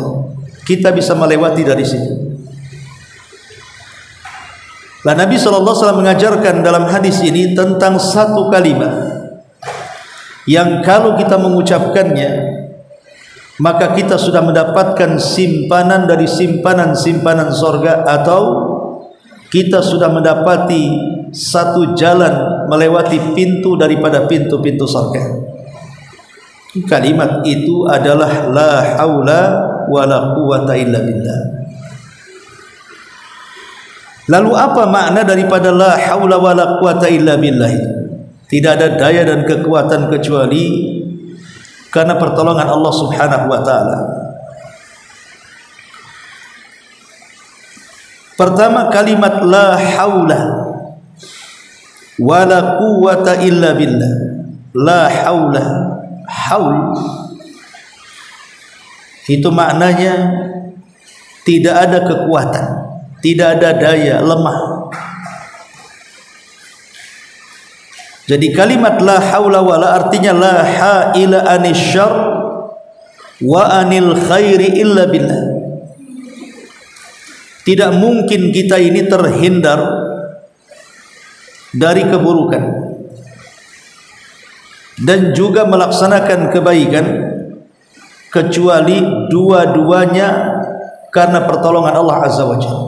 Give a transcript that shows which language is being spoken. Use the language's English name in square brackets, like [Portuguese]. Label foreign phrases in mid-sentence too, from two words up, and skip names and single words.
[Indonesian] Kita bisa melewati dari sini. Lah Nabi SAW mengajarkan dalam hadis ini tentang satu kalimat yang kalau kita mengucapkannya, maka kita sudah mendapatkan simpanan dari simpanan-simpanan surga, atau kita sudah mendapati satu jalan melewati pintu daripada pintu-pintu surga. Kalimat itu adalah [Arabic] لا حول ولا قوة إلا بالله. [Indonesian] Lalu apa makna daripada [Arabic] لا حول ولا قوة إلا بالله? [Indonesian] Tidak ada daya dan kekuatan kecuali karena pertolongan Allah [Arabic] سبحانه وتعالى. [Indonesian] Pertama, kalimat [Arabic] لا حول ولا قوة إلا بالله. لا حول, [Indonesian] haul itu maknanya tidak ada kekuatan, tidak ada daya, lemah. Jadi kalimat [Arabic] لا حول ولا [Indonesian] artinya [Arabic] لا حيلة عن الشر وعن الخير إلا بالله. [Indonesian] Tidak mungkin kita ini terhindar dari keburukan dan juga melaksanakan kebaikan kecuali dua-duanya karena pertolongan Allah [Arabic] عز وجل.